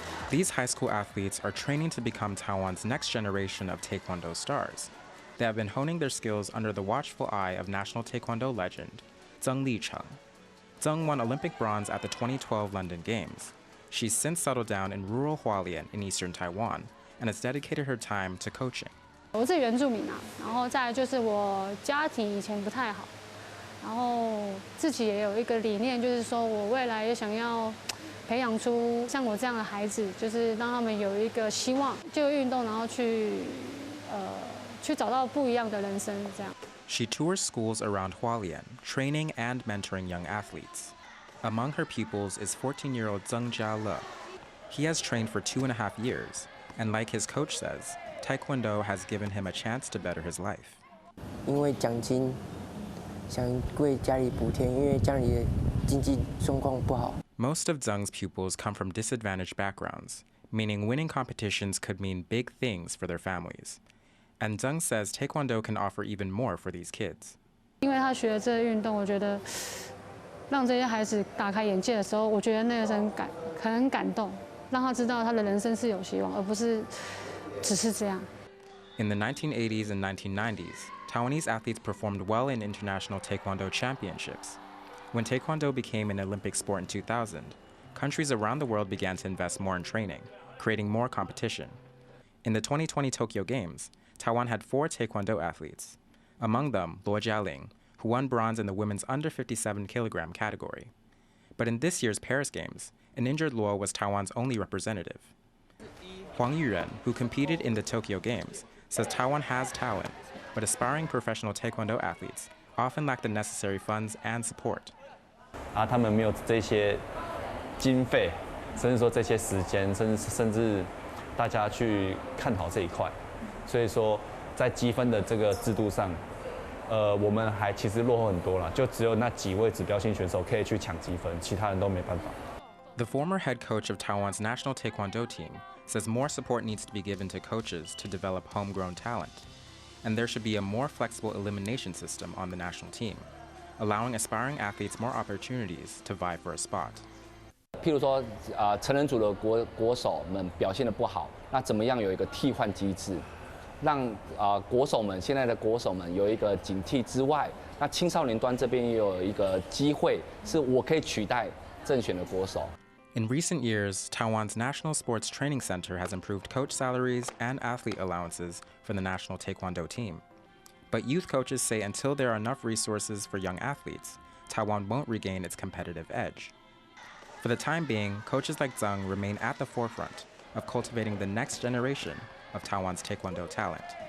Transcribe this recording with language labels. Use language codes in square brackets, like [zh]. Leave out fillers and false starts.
[en] These high school athletes are training to become Taiwan's next generation of Taekwondo stars. They have been honing their skills under the watchful eye of national Taekwondo legend, Zheng Licheng. Zheng won Olympic bronze at the 2012 London Games. She's since settled down in rural Hualien in eastern Taiwan and has dedicated her time to coaching. [zh] 我是原住民啊，然后再来就是我家庭以前不太好，然后自己也有一个理念，就是说我未来也想要培养出像我这样的孩子，就是让他们有一个希望，就运动，然后去找到不一样的人生这样。 [en] She tours schools around Hualien, training and mentoring young athletes. Among her pupils is 14-year-old Zheng Jiale. He has trained for 2.5 years, and like his coach says, Taekwondo has given him a chance to better his life. [zh] 因为奖金，想为家里补贴，因为家里的经济状况不好。 [en] Most of Zheng's pupils come from disadvantaged backgrounds, meaning winning competitions could mean big things for their families. And Zheng says Taekwondo can offer even more for these kids. [zh] 因为他学了这个运动，我觉得让这些孩子打开眼界的时候，我觉得那个是很感动，让他知道他的人生是有希望，而不是只是这样。 [en] In the 1980s and 1990s, Taiwanese athletes performed well in international Taekwondo championships. When Taekwondo became an Olympic sport in 2000, countries around the world began to invest more in training, creating more competition. In the 2020 Tokyo Games, Taiwan had 4 Taekwondo athletes, among them Luo Jialing, who won bronze in the women's under 57 kilogram category. But in this year's Paris Games, an injured Luo was Taiwan's only representative. Huang Yuren, who competed in the Tokyo Games, says Taiwan has talent, but aspiring professional Taekwondo athletes often lack the necessary funds and support. [zh] 他们没有这些经费，甚至说这些时间，甚至大家去看好这一块，所以说在积分的这个制度上，我们还其实落后很多啦，就只有那几位指标性选手可以去抢积分，其他人都没办法。 [en] The former head coach of Taiwan's national Taekwondo team says more support needs to be given to coaches to develop homegrown talent, and there should be a more flexible elimination system on the national team, allowing aspiring athletes more opportunities to vie for a spot. [zh] 譬如说，成人组的国手们表现得不好，那怎么样有一个替换机制，让国手们现在的国手们有一个警惕之外，那青少年端这边也有一个机会，是我可以取代正选的国手。 [en] In recent years, Taiwan's National Sports Training Center has improved coach salaries and athlete allowances for the national Taekwondo team. But youth coaches say until there are enough resources for young athletes, Taiwan won't regain its competitive edge. For the time being, coaches like Zhang remain at the forefront of cultivating the next generation of Taiwan's Taekwondo talent.